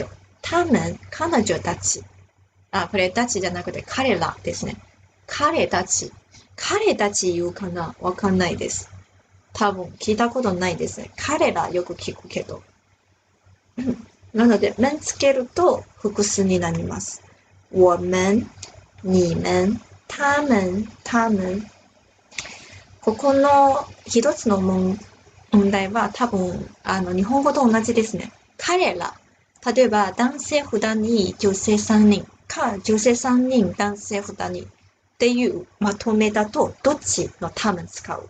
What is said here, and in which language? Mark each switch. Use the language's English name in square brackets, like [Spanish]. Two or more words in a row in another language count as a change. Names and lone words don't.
[Japanese] 他们、彼女たち。これたちじゃなくて彼らですね。彼たち。彼たち言うかなわかんないです。多分聞いたことないですね。彼らよく聞くけど。なので、menつけると複数になります。 [Chinese] 我们、你们、他们、他们。 [Japanese] ここの一つの問題は多分、日本語と同じですね。彼ら。例えば、男性2人、女性3人か、女性3人、男性2人っていうまとめだと、どっちの他們使う？